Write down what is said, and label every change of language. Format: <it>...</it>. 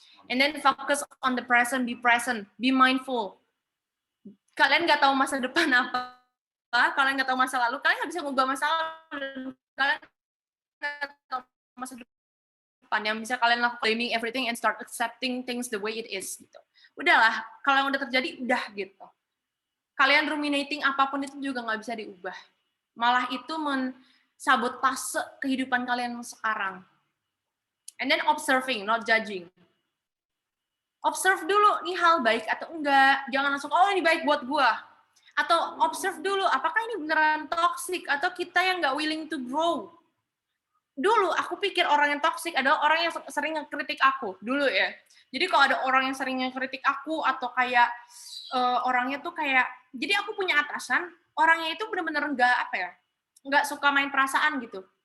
<en>And then focus on the present, be present, be mindful.</en> <id>Kalian nggak tahu masa depan apa, kalian nggak tahu masa lalu, kalian nggak bisa ngubah masa lalu, kalian nggak tahu masa depan. Yang bisa kalian lakukan,</id> <en>blaming everything and start accepting things the way it is.</en> <id>Gitu. Udahlah, kalau yang udah terjadi, udah gitu. Kalian ruminating apapun itu juga nggak bisa diubah. Malah itu mensabotase kehidupan kalian sekarang.</id> <en>And then observing, not judging.</en> <id>Observe dulu, nih hal baik atau enggak. Jangan langsung, oh ini baik buat gua. Atau observe dulu, apakah ini beneran toxic atau kita yang nggak</id> <en>willing to grow.</en> <id>Dulu aku pikir orang yang toxic adalah orang yang sering ngekritik aku. Dulu ya. Jadi kalau ada orang yang sering ngekritik aku atau kayak orangnya tuh kayak, jadi aku punya atasan, orangnya itu bener-bener nggak suka main perasaan gitu.</id>